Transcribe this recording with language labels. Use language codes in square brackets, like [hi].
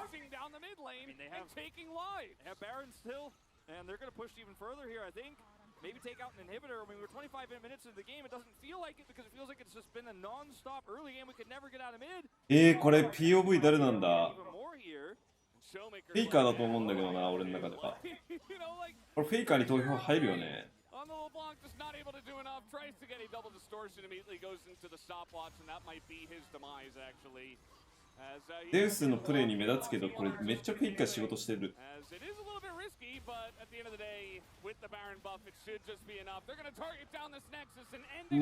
[en] pushing down the mid lane and taking wide. They have Baron still, and they're going to push even further here, I think. Maybe take out an inhibitor. I mean, we're 25 minutes into the game. It doesn't feel like it because it feels like it's just been a non-stop early game. We could never get out of mid. [ja] これ POV 誰なんだ [en] Even more here. [ja] フェイカーだと思うんだけどな、俺の中では。これフェイカーに投票入るよね。 [en] On the LeBlanc, just not able to do enough. Tries to get a double distortion, immediately goes into the stopwatch, and that might be his demise, actually. [ja] ゼウスのプレイに目立つけど、これめっちゃフェイカー仕事してる。 [en] As it is a little bit risky, but at the end of the day, with the Baron buff, it should just be enough. They're going to target down this Nexus and end it